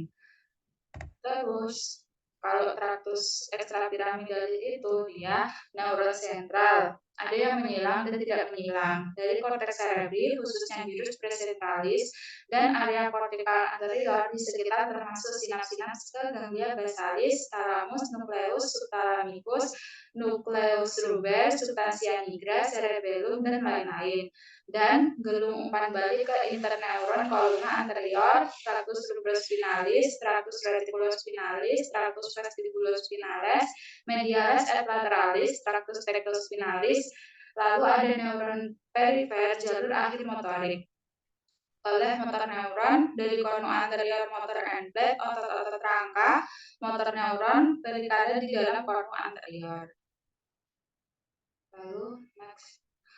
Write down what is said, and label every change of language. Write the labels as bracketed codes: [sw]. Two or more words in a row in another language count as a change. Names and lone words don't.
[id] Terus kalau traktus ekstrapiramidalis itu dia neuron sentral, ada yang menyilang dan tidak menyilang. Dari korteks cerebri khususnya [la] gyrus presentalis [id] dan area kortikal anterior di sekitar termasuk sinaps-sinaps ke ganglia basalis, thalamus, [la] nucleus subthalamicus, nucleus ruber, substantia nigra, cerebellum, [id] dan lain-lain. Dan gelung umpan balik ke interneuron kolumna anterior, traktus rubrospinalis, traktus reticulospinalis, traktus vestibulospinales, [la] medialis et lateralis, [id] traktus pterygospinalis, lalu ada neuron perifer jalur akhir motorik oleh [en] motor neuron [id] dari kornu anterior [en] motor endplate, [id] otot-otot rangka, [en] motor neuron [id] berada di dalam kornu anterior. Lalu next.